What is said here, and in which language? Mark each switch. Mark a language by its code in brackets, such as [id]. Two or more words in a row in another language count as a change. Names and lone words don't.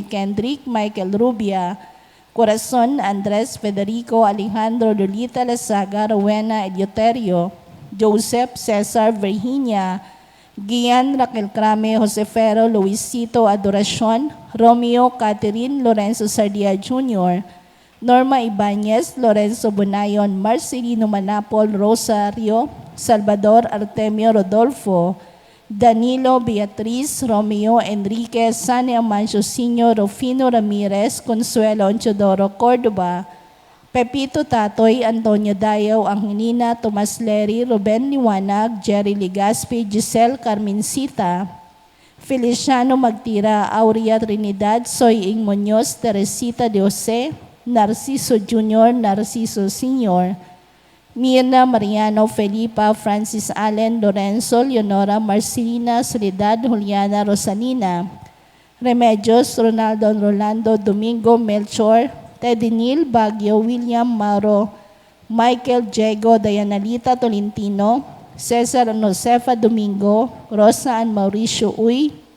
[en] Kendrick, Michael Rubia, Corazon Andres Federico, Alejandro Lolita Lasaga, Rowena Eleuterio, Joseph Cesar Virginia, Gian Raquel Crame, Josefero Luisito Adoracion, Romeo Catherine Lorenzo Sardia Jr., Norma Ibanez, Lorenzo Bonayon, Marcelino Manapol, Rosario, Salvador Artemio Rodolfo, Danilo Beatriz, Romeo Enriquez, Sani Amancio Sr., Rufino Ramirez, Consuelo Anchodoro Cordova, Pepito Tatoy, Antonio Dayaw, Angelina, Tomas Leri, Ruben Liwanag, Jerry Ligaspi, Giselle Carmencita, Feliciano Magtira, Aurea Trinidad, Soy Ing Muñoz, Teresita de Jose, Narciso Jr., Narciso Sr., Mirna Mariano, Felipa, Francis Allen, Lorenzo, Leonora, Marcelina, Soledad, Juliana, Rosalina, Remedios, Ronaldo, Rolando, Domingo, Melchor, Teddy Neal, Baguio, William Mauro, Michael Diego, Dayanalita Tolentino, Cesar Josefa Domingo, Rosa and Mauricio Uy,